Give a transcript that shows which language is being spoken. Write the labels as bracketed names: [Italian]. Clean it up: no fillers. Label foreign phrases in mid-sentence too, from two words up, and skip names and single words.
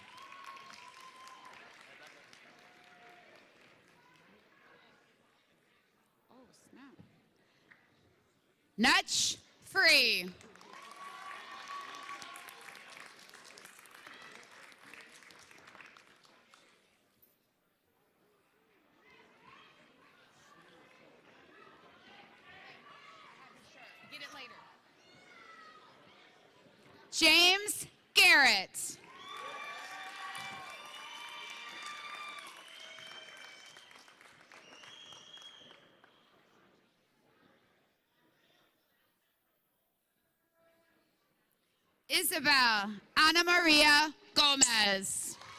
[English] Oh, snap. Nutch Free. Get it later. James Garrett. Isabel Ana Maria Gomez.